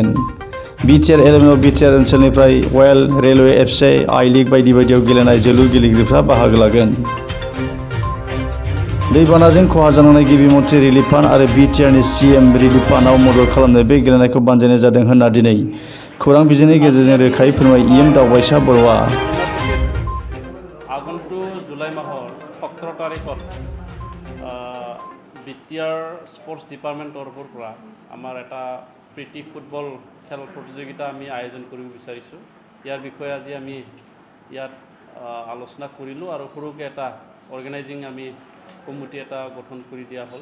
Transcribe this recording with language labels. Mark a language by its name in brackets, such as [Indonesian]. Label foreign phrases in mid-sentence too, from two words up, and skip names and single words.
[Bodo] बिटिआर 11आव बिटिआर ओनसोलनिफ्राय रयेल, रेलवे एफसी, आई-लीग बायदि बायदियाव गेलेनाय जोलुर गेलेगिरिफ्रा बाहागो लागोन। दैबानाजों खहा जानांनाय गिबि मन्थ्रि रिलिफ फान्ड आरो बिटिआरनि सीएम रिलिफ फान्डआव मदद खालामनो बे गेलेनायखौ बानजायनाय जादों होनना दिनै खौरां बिजोंनि गेजेरजों रोखायै फोरमाय इएम दावबायसा बर'आ। [Assamese] আগন্তুক জুলাই মাহৰ 17 তাৰিখত বিটিআৰ স্পৰ্টছ ডিপাৰ্টমেণ্টৰ পৰা আমাৰ এটা প্ৰীতি ফুটবল খেল প্ৰতিযোগিতা আমি আয়োজন কৰিব বিচাৰিছোঁ। ইয়াৰ বিষয়ে আজি আমি ইয়াত আলোচনা কৰিলোঁ আৰু সৰুকৈ এটা অৰ্গেনাইজিং আমি কমিটি এটা গঠন কৰি দিয়া হ'ল।